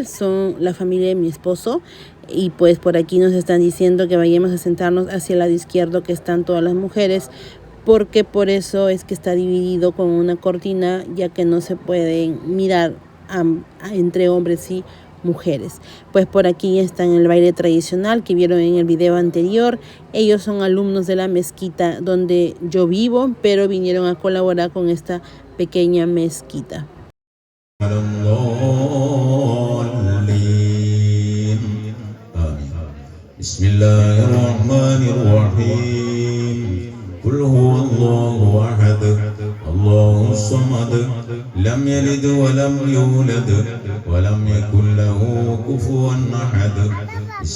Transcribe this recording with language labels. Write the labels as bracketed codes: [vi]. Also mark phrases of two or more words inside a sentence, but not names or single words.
[es] Son la familia de mi esposo. Y pues por aquí nos están diciendo que vayamos a sentarnos hacia el lado izquierdo, que están todas las mujeres, porque por eso es que está dividido con una cortina, ya que no se pueden mirar entre hombres y mujeres. Pues por aquí están el baile tradicional que vieron en el video anterior. Ellos son alumnos de la mezquita donde yo vivo, pero vinieron a colaborar con esta pequeña mezquita. [ar] قل هو الله أحد الله الصمد لم يلد ولم يولد ولم يكن له كفوا أحد بسم